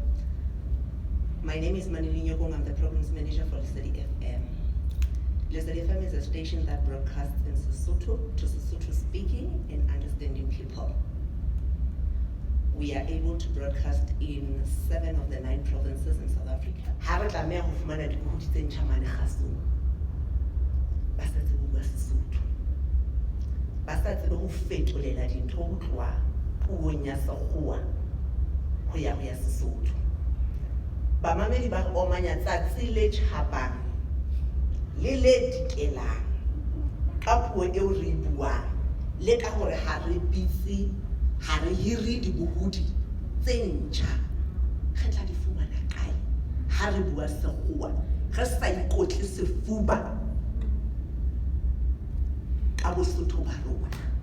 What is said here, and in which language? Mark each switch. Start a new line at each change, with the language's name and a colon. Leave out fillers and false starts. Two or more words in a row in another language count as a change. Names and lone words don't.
English: My name is Manili Nyokong. I'm the programs manager for Lesedi FM. Lesedi FM is a station that broadcasts in Sesotho to Sesotho speaking and understanding people. We are able to broadcast in 7 of the 9 provinces in South Africa.
Southern Sotho: Ha re tlameha ho fumana dikuhuti tse ntjha mane kgasong. Ba sa tsebe ho bua Sesotho. Ba sa tsebe ho fetolela dintho ho tloha puong ya Sekgowa ho ya Sesotho. Bamamedi ba omanya tsatsi le tjhabang le le dikelang ka puo eo re buang le ka hore ha re bitse ha re hiri dibohodi tse ntjha re tla di fumana kae ha re bua Sekgowa re sa ikotle sefuba ka Bosotho ba rona.